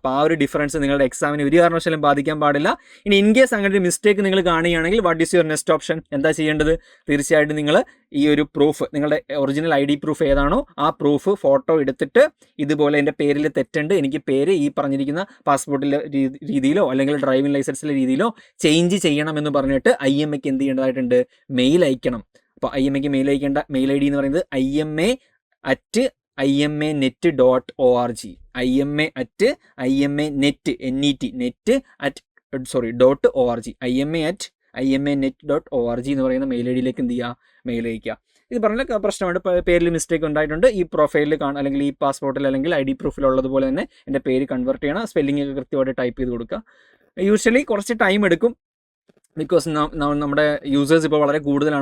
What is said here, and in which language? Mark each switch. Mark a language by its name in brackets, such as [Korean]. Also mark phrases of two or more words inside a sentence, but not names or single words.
[Malayalam] അപ്പോൾ ആ ഒരു ഡിഫറൻസ് നിങ്ങളുടെ എക്സാമിന് ഒരു കാരണവശാലും ബാധിക്കാൻ പാടില്ല. ഇനി [English] in case [Malayalam] അങ്ങനെ ഒരു മിസ്റ്റേക്ക് നിങ്ങൾ കാണുകയാണെങ്കിൽ [English] what is your next option, [Malayalam] എന്താ ചെയ്യേണ്ടത്, തീർച്ചയായിട്ടും നിങ്ങൾ ഈ ഒരു പ്രൂഫ്, നിങ്ങളുടെ [English] original ID proof [Malayalam] ഏതാണോ ആ പ്രൂഫ് ഫോട്ടോ എടുത്തിട്ട് ഇതുപോലെ എൻ്റെ പേരിൽ തെറ്റുണ്ട്, എനിക്ക് പേര് ഈ പറഞ്ഞിരിക്കുന്ന പാസ്പോർട്ടിലെ രീതിയിലോ അല്ലെങ്കിൽ ഡ്രൈവിംഗ് ലൈസൻസിലെ രീതിയിലോ ചേഞ്ച് ചെയ്യണമെന്ന് പറഞ്ഞിട്ട് IMAക്ക് എന്ത് ചെയ്യേണ്ടതായിട്ടുണ്ട്, മെയിൽ അയക്കണം. അപ്പോൾ IMAക്ക് മെയിൽ അയക്കേണ്ട [English] mail ID [Malayalam] എന്ന് പറയുന്നത് IMA@imanet.org, IMA@imanet.org, IMA@imanet.org എന്ന് പറയുന്ന മെയിൽ IDയിലേക്ക് എന്ത് ചെയ്യുക, മെയിൽ അയക്കുക. ഇത് പറഞ്ഞ പ്രശ്നമുണ്ട്, പേരിൽ മിസ്റ്റേക്ക് ഉണ്ടായിട്ടുണ്ട്, ഈ പ്രൊഫൈലിൽ അല്ലെങ്കിൽ ഈ പാസ്പോർട്ടിൽ അല്ലെങ്കിൽ ID പ്രൂഫിലുള്ളതുപോലെ തന്നെ എൻ്റെ പേര് കൺവേർട്ട് ചെയ്യണം, സ്പെല്ലിംഗ് ഒക്കെ കൃത്യമായിട്ട് ടൈപ്പ് ചെയ്ത് കൊടുക്കുക. യൂഷ്വലി കുറച്ച് ടൈം എടുക്കും, ബിക്കോസ് നമ്മുടെ യൂസേഴ്സ് ഇപ്പോൾ വളരെ കൂടുതലാണ്.